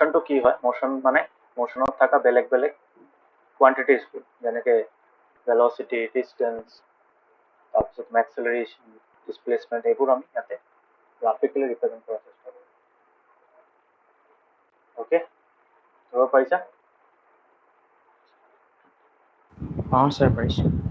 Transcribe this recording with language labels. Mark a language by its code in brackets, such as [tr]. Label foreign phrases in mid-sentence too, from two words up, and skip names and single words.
[as] to কি হয় motion মানে motionত থাকা বেলেগ বেলেগ quantities যেনেকে [en] velocity distance [as] তাৰপিছত [en] acceleration displacement [as] এইবোৰ আমি ইয়াতে [en] graphically represent [as] কৰাৰ চেষ্টা কৰিম okay ধৰিব পাৰিছা স্যার পাইছো